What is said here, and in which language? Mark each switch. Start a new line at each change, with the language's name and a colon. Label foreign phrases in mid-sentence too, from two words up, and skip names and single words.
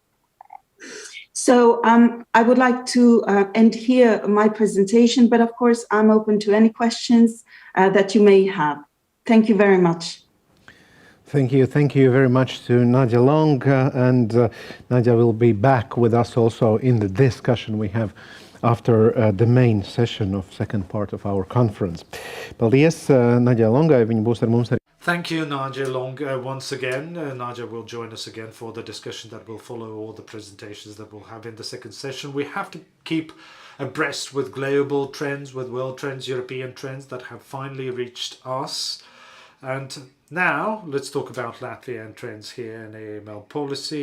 English: So I would like to end here my presentation, but of course, I'm open to any questions that you may have. Thank you very much. Thank you very much to Nadia Long, and Nadia will be back with us also in the discussion we have after the main session of second part of our conference.
Latvian: Paldies, Nadia Longai, viņa būs ar mums arī.
English: Thank you, Nadia Long, once again. Nadia will join us again for the discussion that will follow all the presentations that we'll have in the second session. We have to keep abreast with global trends, with world trends, European trends that have finally reached us. And now let's talk about Latvian trends here in AML policy.